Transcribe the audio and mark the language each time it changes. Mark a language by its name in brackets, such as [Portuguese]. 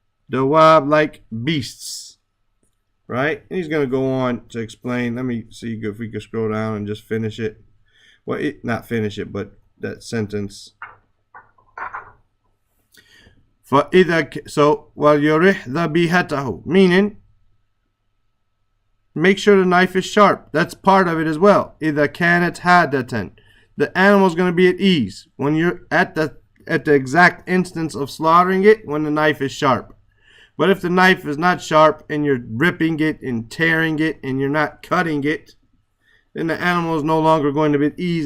[English] Dawab, like beasts. Right? And he's going to go on to explain. Let me see if we can scroll down and just finish it. Well, not finish it, but that sentence. [Arabic] So, وَلْيُرِحْ ذَبِيحَتَهُ. [English] Meaning, make sure the knife is sharp. That's part of it as well. [Arabic] إِذَا كَانَتْ حَادَةً. [English] The animal's going to be at ease when you're at the exact instance of slaughtering it, when the knife is sharp. But if the knife is not sharp and you're ripping it and tearing it and you're not cutting it, then the animal is no longer going to be at ease.